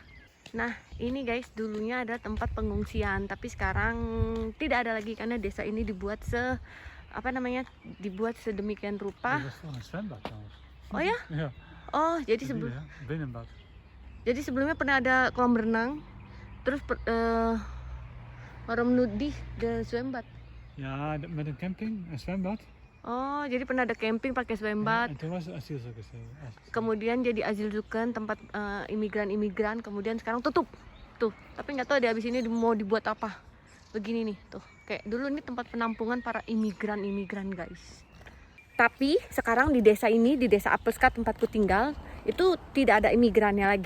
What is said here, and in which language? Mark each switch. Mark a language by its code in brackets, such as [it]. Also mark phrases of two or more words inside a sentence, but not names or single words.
[id] Nah ini guys, dulunya ada tempat pengungsian, tapi sekarang tidak ada lagi karena desa ini dibuat dibuat sedemikian rupa. Oh ya? Oh jadi sebelumnya pernah ada kolam renang, terus [nl] waarom nodig de zwembad? Ja, met een camping, een zwembad. [id] Oh, jadi pernah ada camping pakai zwembad. [nl] Toen was het asielzoekers. [id] Kemudian jadi asielzoeken, tempat imigran-imigran. Kemudian sekarang tutup. Tuh, tapi nggak tahu deh abis ini mau dibuat apa. Begini nih, tuh. Kayak dulu ini tempat penampungan para imigran-imigran guys. Tapi sekarang di desa ini, di desa Apelska tempatku tinggal, itu tidak ada imigrannya lagi.